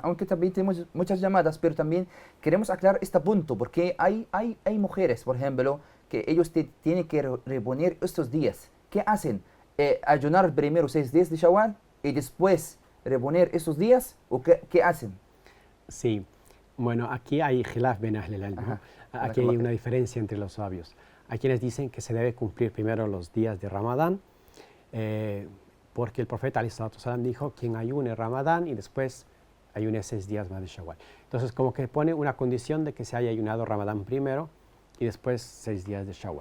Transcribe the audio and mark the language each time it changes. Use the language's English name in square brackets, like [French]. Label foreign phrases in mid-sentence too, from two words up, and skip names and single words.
[Spanish] Aunque también tenemos muchas llamadas, pero también queremos aclarar este punto, porque hay mujeres, por ejemplo, que ellos tienen que reponer estos días. ¿Qué hacen? ¿Ayunar primero 6 días de Shawwal y después reponer esos días? ¿O qué hacen? Sí, bueno, aquí hay [Arabic] خلاف بين أهل العلم, [Spanish] ¿no? Aquí hay una diferencia entre los sabios. Hay quienes dicen que se debe cumplir primero los días de Ramadán, porque el profeta ﷺ dijo, quien ayune Ramadán y después ayune 6 días más de Shawwal. Entonces, como que pone una condición de que se haya ayunado Ramadán primero y después 6 días de Shawwal.